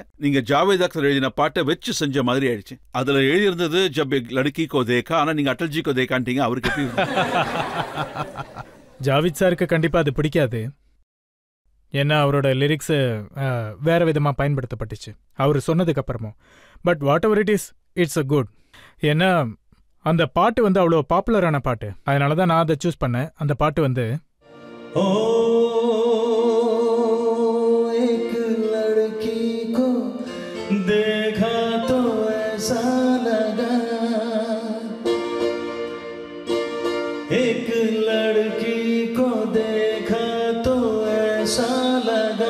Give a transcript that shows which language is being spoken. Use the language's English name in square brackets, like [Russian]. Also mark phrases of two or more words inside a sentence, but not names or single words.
[Tamil] நீங்க ஜாவேத் அக்தர் எழுதின பாட்டை வச்சு செஞ்ச மாதிரி ஆயிடுச்சு. அதுல எழுதியிருந்தது [Hindi] जब लड़की को देखा, [Tamil] ஆனா நீங்க அடல்ஜி கோ தேகான்ட்டீங்க. அவருக்கு எப்படி? ஜாவேத் சாருக்கு கண்டிப்பா அது பிடிக்காது. ஏன்னா அவரோட லிரிக்ஸ் வேற விதமா பயன்படுத்தப்பட்டுச்சு அவர் சொன்னதுக்கு அப்புறமும். [English] but whatever it is, it's a good. [Tamil] ஏன்னா அந்த பாட்டு வந்து அவ்வளோ பாப்புலரான பாட்டு. அதனால தான் நான் அதை சூஸ் பண்ணேன். அந்த பாட்டு வந்து [Hindi] देखा तो ऐसा लगा, एक लड़की को देखा तो ऐसा लगा,